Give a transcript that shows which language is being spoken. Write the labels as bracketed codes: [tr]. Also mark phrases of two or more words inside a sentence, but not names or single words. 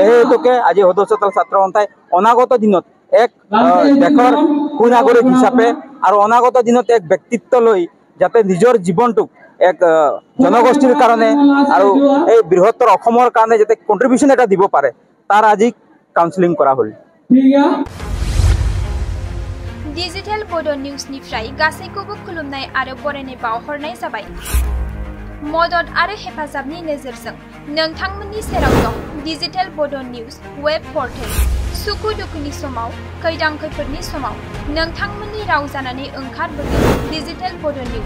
[as] সেই হেতুকে আজি সদস্যদল ছাত্ৰ সন্থাই অনাগত দিনত এক দেশৰ সুনাগৰিক হিচাপে আৰু অনাগত দিনত এক ব্যক্তিত্ব লৈ যাতে নিজৰ জীৱনটোক এক জনগোষ্ঠীৰ কাৰণে আৰু এই বৃহত্তৰ অসমৰ কাৰণে যাতে কণ্ট্ৰিবিউশ্যন এটা দিব পাৰে তাৰ আজি কাউন্সেলিং কৰা হ'ল। [brx] डिजिटेल बोडो न्यूजनिफ्राय गासैखौबो खुलुमनाय आरो बरायनाय बावहरनाय जाबाय। मदद आरो हेफाजाबनि नोजोरजों नोंथांमोननि सेराव दं डिजिटेल बोडो न्यूज वेब पर्टेल। सुखु दुखुनि समाव, खैदां खैफोदनि समाव नोंथांमोननि राव जानानै ओंखारबोगोन डिजिटेल बोडो न्यूज।